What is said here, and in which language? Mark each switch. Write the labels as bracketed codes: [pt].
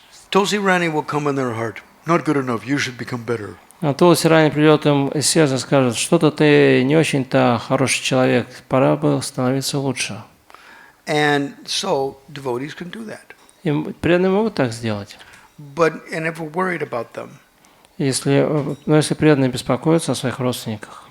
[en] Tulsi Rani will come in their heart. Not good enough. You should become better. [ru] А Тулси Рани придет им из сердца и скажет, что-то ты не очень-то хороший человек, пора бы становиться лучше. [en] And so devotees can do that. [ru] И преданные могут так сделать. [en] And if we're worried about them, [ru] если преданные беспокоятся о своих родственниках,